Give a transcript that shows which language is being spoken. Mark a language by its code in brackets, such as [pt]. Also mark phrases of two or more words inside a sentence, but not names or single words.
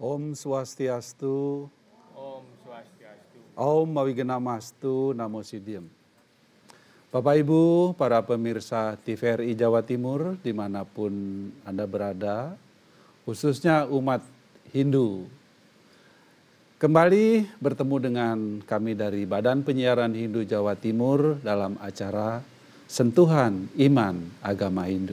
[sa] Om Swastiastu. Om Swastiastu. Om Mawigenamastu, Namo Siddhiem. [id] Bapak Ibu, para pemirsa TVRI Jawa Timur, dimanapun Anda berada, khususnya umat Hindu. Kembali bertemu dengan kami dari Badan Penyiaran Hindu Jawa Timur dalam acara Sentuhan Iman Agama Hindu.